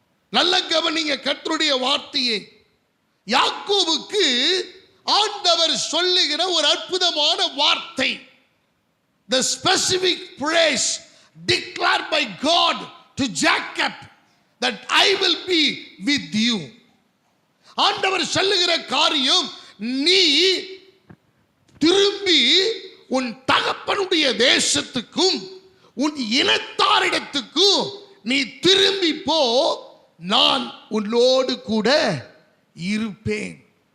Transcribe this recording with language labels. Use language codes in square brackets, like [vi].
[ta] நல்ல கவனிங்க கர்த்தருடைய வார்த்தையை. யாக்கோபுக்கு ஆண்டவர் சொல்லுகிற ஒரு அற்புதமான வார்த்தை, [en] the specific phrase declared by God to Jacob, that I will be with you. [ta] ஆண்டவர் சொல்லுகிற காரியம், நீ திரும்பி உன் தகப்பனுடைய தேசத்துக்கும் உன் இனத்தாரிடத்துக்கும் நீ திரும்பி போ, நான் உன்னோடு கூட இருப்பேன்.